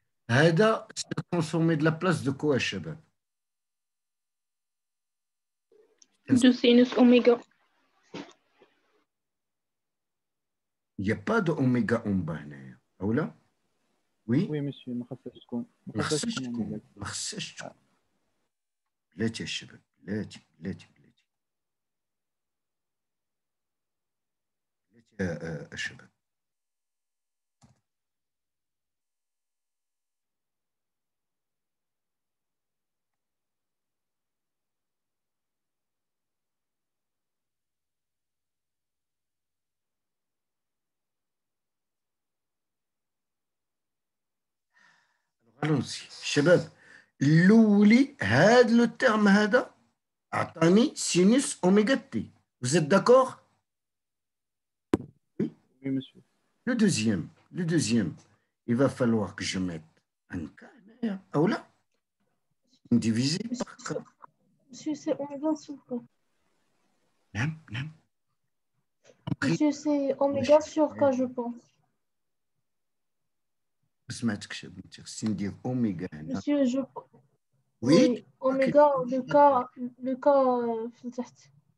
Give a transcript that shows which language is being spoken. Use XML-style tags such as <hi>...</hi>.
<ar>هذا</ar> <fr>c'est transformer de la place de quoi, شباب? De sinus oméga. Il n'y a pas de oméga en bas</fr> <ar>هنايا. أو لا؟</ar> <fr>Oui. Oui, monsieur,</fr> <ar>ما خصهاش تكون. ما خصهاش تكون. بلاتي يا شباب، بلاتي يا شباب.</ar> <fr>Allons-y.</fr> <ar>شباب الأولي هذا لو تيرم هذا أعطاني سينوس أوميغا تي.</ar> <fr>Vous êtes d'accord? Oui. Oui, monsieur. Le deuxième, il va falloir que je mette un cas</fr> <ar>هنايا أو لا</ar> <fr>divisé par K. Monsieur, c'est oméga sur K.</fr> <ar>نعم.</ar> <fr>Monsieur, c'est oméga sur K, je pense.</fr> <ar>ما سمعتكش يا بنتي خصني ندير أوميغا هنا.</ar> <fr>Monsieur, je... Oui. Oui, oméga, le K</fr> <ar>في تحت.</ar>